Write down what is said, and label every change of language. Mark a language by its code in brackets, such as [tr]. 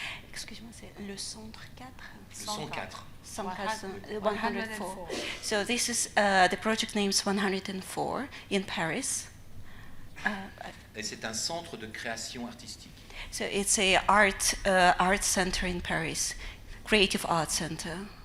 [fr] Excuse-moi, c'est le centre 4? Le 104. 104. [en] So this is the project name is 104 in Paris. [fr] Et c'est un centre de création artistique. [en] So it's a art center in Paris, creative art center.